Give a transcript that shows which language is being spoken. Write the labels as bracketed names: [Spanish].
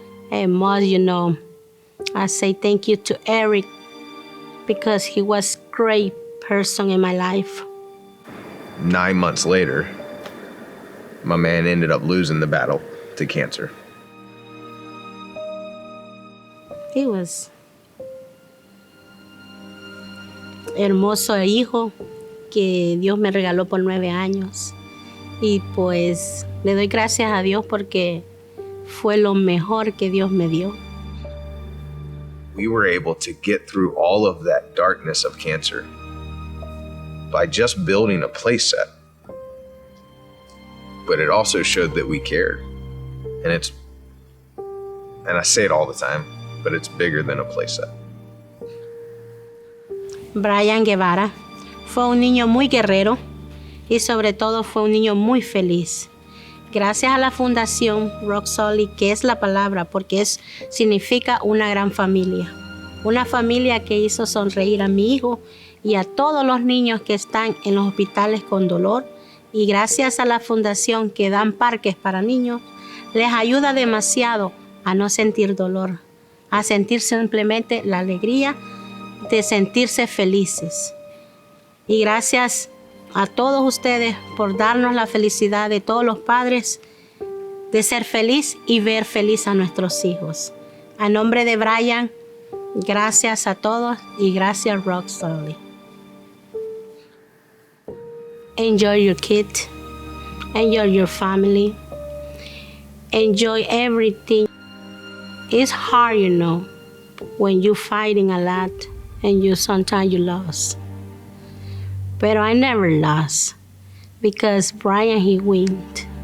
[English] And most, I say thank you to Eric, because he was a great person in my life. 9 months later, my man ended up losing the battle to cancer. He was [Spanish] hermoso hijo que Dios me regaló por 9 años. Y pues le doy gracias a Dios porque fue lo mejor que Dios me dio. [English] We were able to get through all of that darkness of cancer by just building a play set. But it also showed that we cared. And I say it all the time, but it's bigger than a play set. [Spanish] Brian Guevara fue un niño muy guerrero y sobre todo fue un niño muy feliz. Gracias a la Fundación Roc Solid, que es la palabra, porque significa una gran familia. Una familia que hizo sonreír a mi hijo y a todos los niños que están en los hospitales con dolor. Y gracias a la Fundación que dan parques para niños, les ayuda demasiado a no sentir dolor, a sentir simplemente la alegría de sentirse felices. Y gracias a todos ustedes por darnos la felicidad de todos los padres de ser feliz y ver feliz a nuestros hijos. A nombre de Brian, gracias a todos y gracias Roc Solid. [English] Enjoy your kid, enjoy your family, enjoy everything. It's hard, when you're fighting a lot and sometimes you lose. But I never lost because Brian, he won.